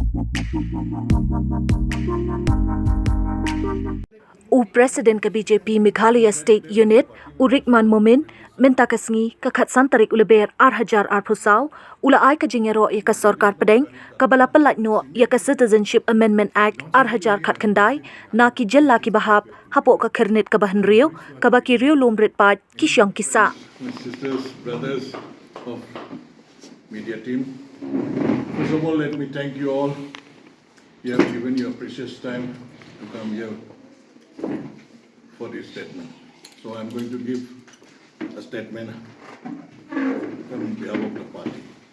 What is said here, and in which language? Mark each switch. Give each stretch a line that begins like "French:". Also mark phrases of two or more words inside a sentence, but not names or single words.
Khasi: President Ka BJP Meghalaya State Unit Rikman Momin mynta ka sngi ka khatsan tarik Lber 4,000 arphusau ula ai ka jingiaroh ka Sorkar Pdeng Kaba Pyllait no ka Citizenship Amendment Act 4,000 khat khandai na ki Jylla Hapoh ka Khyrnit Kaba Hynriew kaba ki riewlum ritpaid ki shong kisa.
English: My sisters, brothers of media team. First of all, let me thank you all. You have given your precious time to come here for this statement. So I'm going to give a statement on behalf of the party.